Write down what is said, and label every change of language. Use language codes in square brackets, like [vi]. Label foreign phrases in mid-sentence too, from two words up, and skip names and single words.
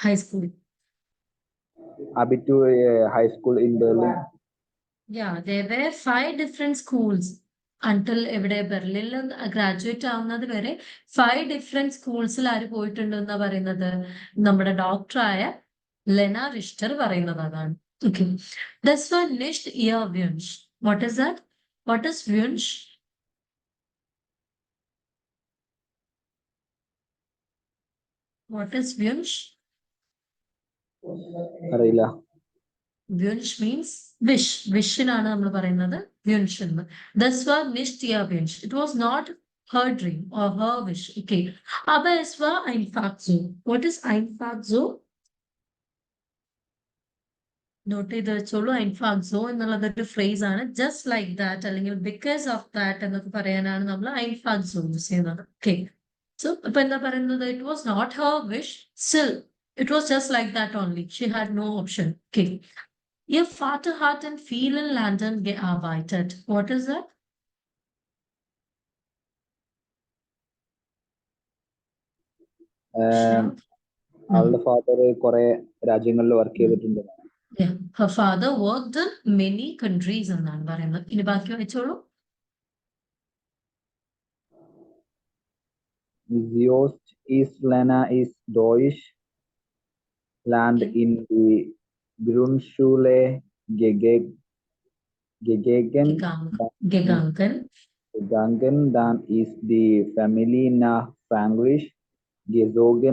[en] Abitur high school in Berlin. Yeah, there were 5 different schools until [ml] എവിടെ ബെർലിനിൽ ഗ്രാജുവേറ്റ് ആവുന്നത് വരെ 5 [en] different schools [ml] ആര് പോയിട്ടുണ്ടെന്നാ പറയുന്നത്? നമ്മുടെ ഡോക്ടറായ ലെന റിഷ്ടർ പറയുന്നത് അതാണ്. [en] ഓക്കെ, [de] das war nicht ihr Wunsch. [en] What is that? What is Wunsch? What is Wunsch? [ml] അറിയില്ല. [en] Wunsch means wish. [ml] Wishനാണ് നമ്മൾ പറയുന്നത് Wunsch എന്ന്. [de] Das war nicht ihr Wunsch. [en] It was not her dream or her wish. [de] Okay. Aber es war einfach so. [en] What is [de] einfach so? [ml] നോട്ട് ചെയ്ത് വെച്ചോളൂ. [de] einfach so [ml] എന്നുള്ളത് ഒരു ഫ്രേസ് ആണ്. [en] just like that [ml] അല്ലെങ്കിൽ [en] because of that [ml] എന്നൊക്കെ പറയാനാണ് നമ്മൾ [de] einfach so [ml] യൂസ് ചെയ്യുന്നത്. ഓക്കെ, സോ ഇപ്പൊ എന്താ പറയുന്നത്? [en] It was not her wish, still it was just like that only. She had no option. ഓക്കെ, [de] Ihr Vater hat in vielen Ländern gearbeitet. [en] What is that? [ml] അവളുടെ ഫാദർ കുറെ രാജ്യങ്ങളിൽ വർക്ക് ചെയ്തിട്ടുണ്ട്. [en] Yeah, her father worked in many countries [ml] എന്നാണ് പറയുന്നത്. ഇനി ബാക്കി വായിച്ചോളൂ. [de] Ziost ist Lena ist Deutsch lernt in die Grundschule gegangen, dann ist die Familie nach Frankreich gezogen.